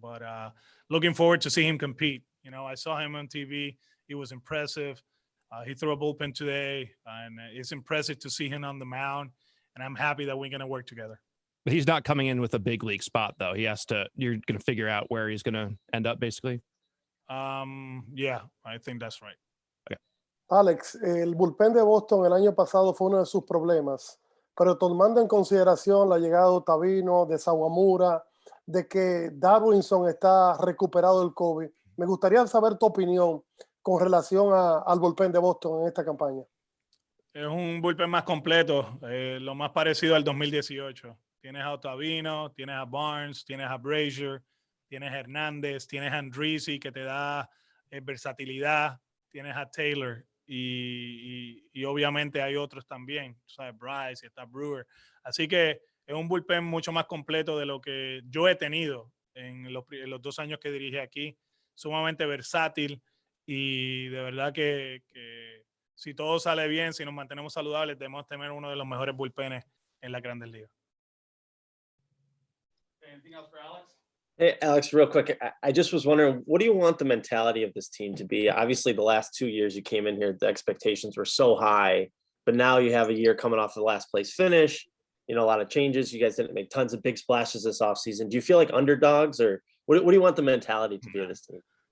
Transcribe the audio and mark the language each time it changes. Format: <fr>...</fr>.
<en>But looking forward to see him compete. I saw him on TV. He was impressive. He threw a bullpen today, and it's impressive to see him on the mound. And I'm happy that we're going to work together. But he's not coming in with a big league spot, though. He has to. You're going to figure out where he's going to end up, basically. Yeah, I think that's right.</en> <es>Alex, el bullpen de Boston el año pasado fue uno de sus problemas, pero tomando en consideración la llegada de Ottavino, de Sawamura, de que Darwinson está recuperado del COVID, me gustaría saber tu opinión con relación al bullpen de Boston en esta campaña. Es un bullpen más completo, lo más parecido al 2018. Tienes a Ottavino, tienes a Barnes, tienes a Brazier, tienes a Hernández, tienes a Andrisi que te da versatilidad, tienes a Taylor y obviamente hay otros también, o sea, Bryce y está Brewer. Así que es un bullpen mucho más completo de lo que yo he tenido en los 2 años que dirigí aquí. Sumamente versátil y de verdad que si todo sale bien, si nos mantenemos saludables, debemos tener uno de los mejores bullpenes en la Grandes Ligas.</es> <en>Anything else for Alex? Hey, Alex, real quick, I just was wondering, what do you want the mentality of this team to be? Obviously, the last 2 years you came in here, the expectations were so high, but now you have a year coming off the last place finish, you know, a lot of changes. You guys didn't make tons of big splashes this offseason. Do you feel like underdogs, or what do you want the mentality to be of this team?</en>